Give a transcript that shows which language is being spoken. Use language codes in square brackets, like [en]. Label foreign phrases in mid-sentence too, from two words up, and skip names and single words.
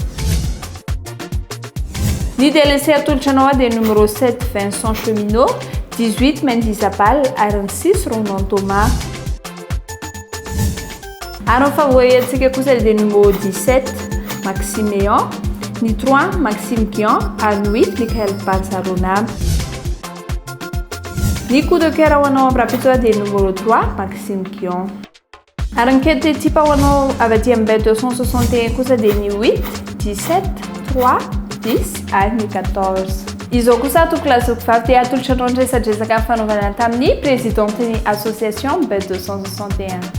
[mg] Ny délaissé atolotra anao dia numéro 7 Vincent Cheminot, 18 Mendy Zapal ary ny 6 Ronan Thomas. Ary ny favori antsika kosa dia numéro 17 Maxime Méon, ny 3 Maxime Kion ary ny 8 Michael Barzalona. Ny [fr] coup de cœur [mg] ho anao amin'ny rapitso dia numéro 3 Maxime Kion. Ary ny kety type ho anao avy aty amin'ny Bet 261 kosa dia ny 8 17 3 10 ary ny 14. Izao kosa atoko lazokavy dia atolotra anao ndresadresaka amin'ny fanaovana tamin'ny présidenteny association Bet 261.